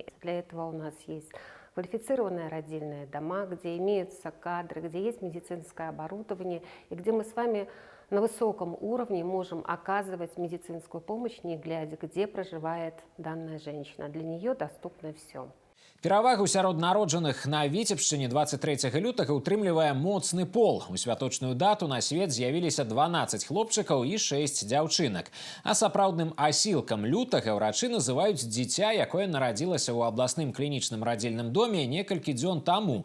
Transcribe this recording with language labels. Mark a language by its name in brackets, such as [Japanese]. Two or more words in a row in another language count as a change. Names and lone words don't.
[Russian] Для этого у нас есть квалифицированные родильные дома, где имеются кадры, где есть медицинское оборудование, и где мы с вами на высоком уровне можем оказывать медицинскую помощь, не глядя, где проживает данная женщина. Для нее доступно все. [Belarusian] Перавагу сярод народжаных на Віцебшчыне 23 лютага утрымлівае моцны пол. У святочную дату на свет з'явіліся 12 хлопчыкаў і 6 дзяўчынак. А сапраўдным асілкам лютага ўрачы называюць дзіця, якое нарадзілася ў абласным клінічным радзільным доме некалькі дзён таму.